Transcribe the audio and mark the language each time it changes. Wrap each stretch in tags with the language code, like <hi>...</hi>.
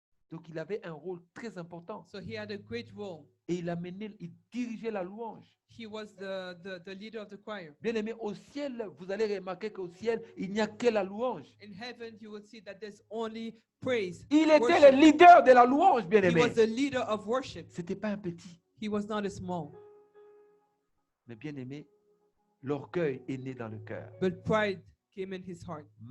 <fr>Donc il avait un rôle très important.</fr> <en>So he had a great role.</en> <fr>Et il dirigeait la louange.</fr> <en>He was the leader of the choir.</en> <fr>Bien aimé, au ciel, vous allez remarquer qu'au ciel, il n'y a que la louange.</fr> <en>In heaven, you will see that there's only praise.</en> <fr>Il était</fr> <en>worship.</en> <fr>le leader de la louange, bien</fr> <en>He</en> <fr>aimé.</fr> <en>was the leader of worship.</en> <fr>Ce n'était pas un petit.</fr> <en>He was not a small.</en> <fr>Mais bien aimé, l'orgueil est né dans le cœur.</fr> <en>But pride came in his heart.</en>